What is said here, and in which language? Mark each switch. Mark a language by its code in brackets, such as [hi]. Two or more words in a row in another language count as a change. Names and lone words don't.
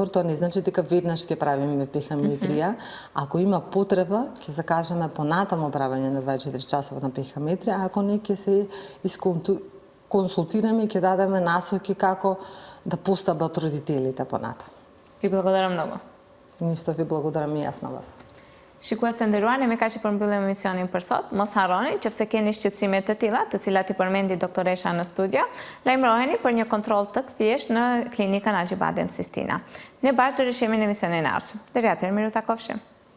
[mk] Тоа не значи дека веднаш ќе правиме пехаметрија. Ако има потреба, ќе закажеме понатамо правење на 24 часовна пехаметрија, ако не ќе се консултираме и ќе дадеме насоки како да постапат родителите понатаму. Ви благодарам многу. Ништо, ви благодарам и јас на вас. [sq] Shikues të nderuar, ne ka që përmbyllim emisionin për sot. Mos harroni që pse keni shqetësime të tilla, të cilat i përmendi doktoresha në studio, lajmëroheni për një kontroll të thjeshtë në klinikën Aџibadem Sistina. Ne bashkë do rishemi në emisionin e ardhshëm. Deri atëherë, miru takofshim.